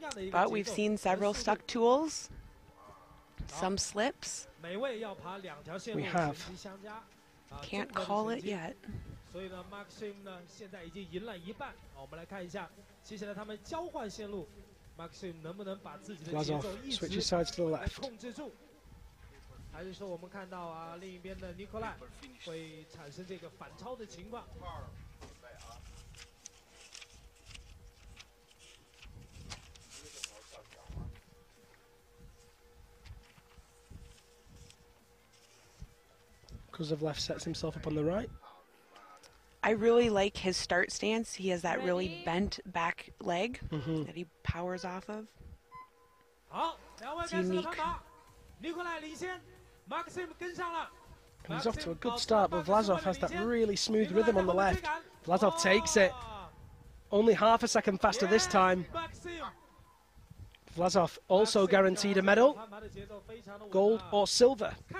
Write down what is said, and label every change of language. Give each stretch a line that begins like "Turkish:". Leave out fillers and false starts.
English: But we've seen several stuck tools, some slips. We have. Can't call it yet.
Chinese: 所以呢 ，Maxim 呢现在已经赢了一半。好，我们来看一下，接下来他们交换线路 ，Maxim 能不能把自己的节奏一直来控制住？还是说我们看到啊，另一边的尼科赖会产生这个反超的情况？
English: Kozlovlev sets himself up on the right. I really like his start stance. He has that really bent back leg that he powers off of.
Chinese: 好，两位开始了攀爬，尼科赖领先 ，Maxim 跟上了。
English: He's off to a good start, but Vlasov has that really smooth rhythm on the left. Vlasov takes it. Only half a second faster this time. Vlasov also guaranteed a medal, gold or silver.